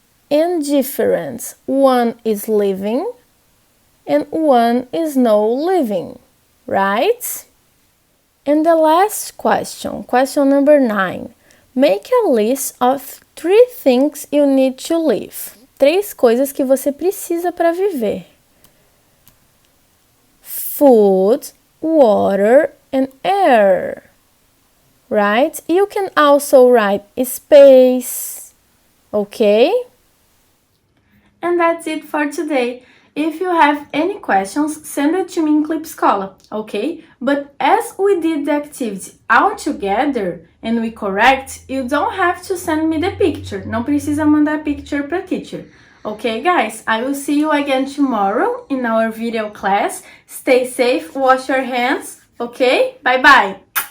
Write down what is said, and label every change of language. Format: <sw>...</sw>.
<en>Indifference. One is living and one is no living, right? And the last question number 9. Make a list of 3 things you need to live.</en> <pt>3 coisas que você precisa para viver.</pt> <en>Food, water, and air. Right? You can also write space. Okay? And that's it for today. If you have any questions, send it to me in Clipscola, okay? But as we did the activity all together and we correct, you don't have to send me the picture.</en> <pt>Não precisa mandar picture para teacher.</pt> <en>Okay, guys? I will see you again tomorrow in our video class. Stay safe, wash your hands, okay? Bye-bye!</en>